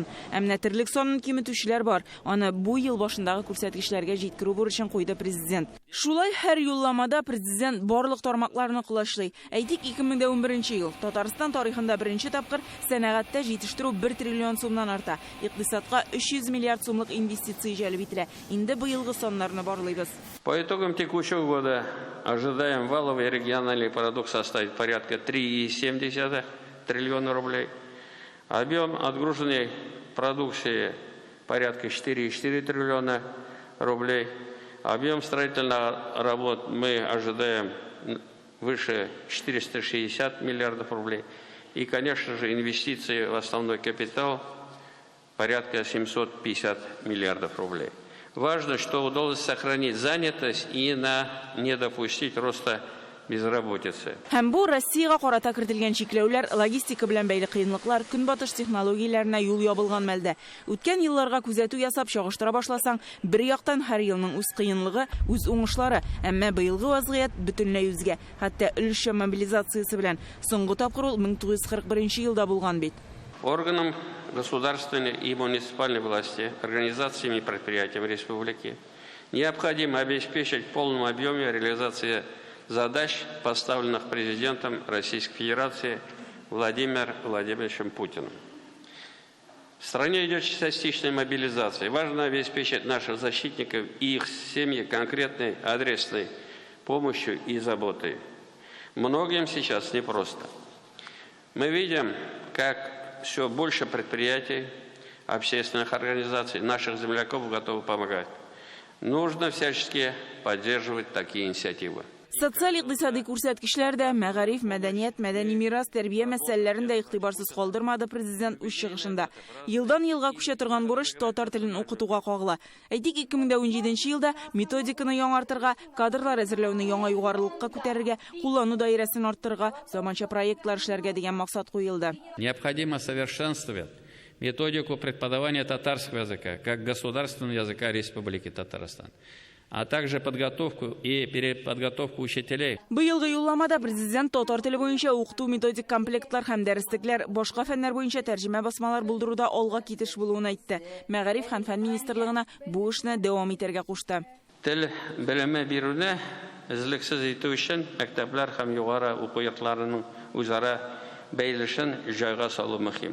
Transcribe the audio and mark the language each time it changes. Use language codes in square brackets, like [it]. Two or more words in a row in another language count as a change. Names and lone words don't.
[tt] Әмма тирлек санын киметүчеләр бар. Аны бу ел башындагы күрсәткечләргә җиткерү бурычын куйды президент. Шулай һәр юлламада президент барлык тармакларны кулашлый. Әйтик, 2011 ел Татарстан тарихында беренче тапкыр сәнәгатьтә җитештерү 1 триллион сумнан арта. Икътисадка 300 миллиард сумлык инвестиция җәлеп ителә. Инде быелгы саннарны барлыйбыз. [ru] По итогам текущего года ожидаем валовый региональный продукт составить порядка 3,7 триллиона рублей. Объем отгруженной продукции порядка 4,4 триллиона рублей. Объем строительных работ мы ожидаем выше 460 миллиардов рублей. И, конечно же, инвестиции в основной капитал порядка 750 миллиардов рублей. Важно, что удалось сохранить занятость и не допустить роста безработицы. [tt] Һәм бу Россиягә карата кертелгән чикләүләр, логистика белән бәйле кыенлыклар, көнбатыш технологияләренә юл ябылган мәлдә. Үткән елларга күзәтү ясап чагыштыра башласаң, бер яктан һәр елның үз кыенлыгы, үз уңышлары, әмма быелгы вазгыять бөтенләй үзгә. Хәтта өлешчә мобилизациясе белән соңгы тапкыр ул 1941 елда булган бит. [ru] Органам государственной и муниципальной власти, организациями и предприятиями республики необходимо обеспечить в полном объеме реализацию задач, поставленных президентом Российской Федерации Владимиром Владимировичем Путиным. В стране идет частичная мобилизация. Важно обеспечить наших защитников и их семьи конкретной адресной помощью и заботой. Многим сейчас непросто. Мы видим, как все больше предприятий, общественных организаций, наших земляков готовы помогать. Нужно всячески поддерживать такие инициативы. [tt] Социаль-икътисади күрсәткечләрдә мәгариф, мәдәният, мәдәни мирас, тәрбия мәсьәләләрендә игътибарсыз калдырмады президент үз чыгышында. Елдан елга күчә торган бурыч татар телен укытуга кагыла. Әйтик, 2017 елда методиканы яңартырга, кадрлар әзерләүне яңа югарылыкка күтәрергә, куллану даирәсен арттырырга, заманча проектлар эшләргә дигән максат куелды. [ru] Необходимо совершенствовать методику преподавания татарского языка как государственного языка Республики Татарстан, а также подготовку и переподготовку учителей. [tt] Быелгы юлламада президент татар теле буенча укыту методик комплектлар һәм дәреслекләр, башка фәннәр буенча тәрҗемә басмалар булдыруда алга китеш булуын әйтте. Мәгариф һәм фән министрлыгына бу эшне дәвам итәргә кушты. Тел белеме бирүне өзлексез итү өчен мәктәпләр һәм югары уку йортларының үзара бәйлешен җайга салу мөһим.